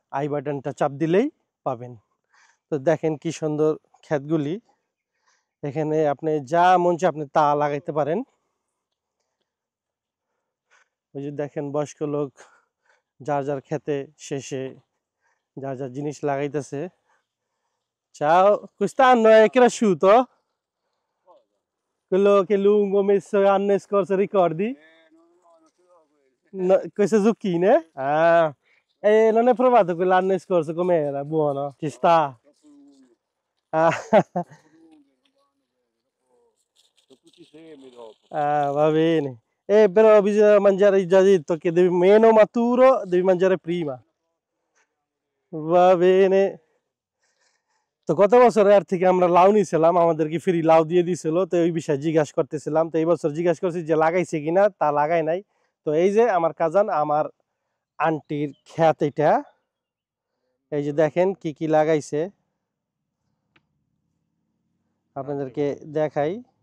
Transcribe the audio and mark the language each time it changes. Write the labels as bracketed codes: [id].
[bn] I বাটনটা চাপ দিলেই পাবেন। তো দেখেন কি সুন্দর ক্ষেতগুলি। এখানে আপনি যা মন চায় আপনি তা লাগাইতে পারেন। ওই যে দেখেন বয়স্ক লোক যার যার ক্ষেতে শেষে যার যার জিনিস লাগাইতেছে। [it] Ciao, quest'anno è cresciuto? Quello che lungo messo l'anno scorso, ricordi? non ce l'ho quelli. No, queste zucchine? Ah, e non hai provato quell'anno scorso com'era? Buono? Ci sta? Troppo lunghe, Ah, troppo lunghe, non vanno bene. Dopo tutti semi dopo. ah, va bene. Però bisogna mangiare, già detto che devi, meno maturo devi mangiare prima. Va bene. [bn] তো গত বছরের থেকে আমরা লাউ নিয়েছিলাম, আমাদেরকে free লাউ দিয়ে দিছিল। তো ওই বিষয়ে জিজ্ঞাসা করতেছিলাম, তো এই বছর জিজ্ঞাসা করছি যে লাগাইছে কিনা, তা লাগাই নাই। তো এই যে আমার কাজান, আমার আন্টির ক্ষেত এটা। এই যে দেখেন কি কি লাগাইছে, আপনাদেরকে দেখাই।